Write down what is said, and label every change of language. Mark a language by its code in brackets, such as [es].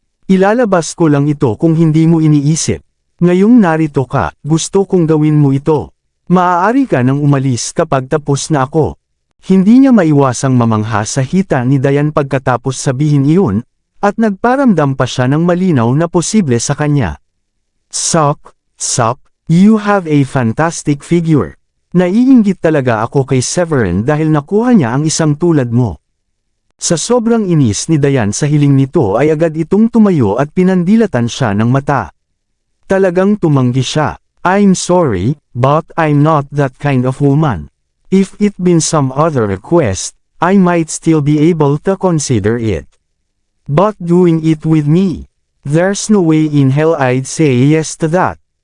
[tl] Ilalabas ko lang ito kung hindi mo iniisip. Ngayong narito ka, gusto kong gawin mo ito. Maaari ka nang umalis kapag tapos na ako. Hindi niya maiwasang mamangha sa hita ni Diane pagkatapos sabihin iyon, at nagparamdam pa siya ng malinaw na posible sa kanya. [en] Sok, you have a fantastic figure. [tl] Naiinggit talaga ako kay Severin dahil nakuha niya ang isang tulad mo. Sa sobrang inis ni Diane sa hiling nito ay agad itong tumayo at pinandilatan siya ng mata. Talagang tumanggi siya. [en] I'm sorry, but I'm not that kind of woman. If it been some other request, I might still be able to consider it. But doing it with me, there's no way in hell I'd say yes to that.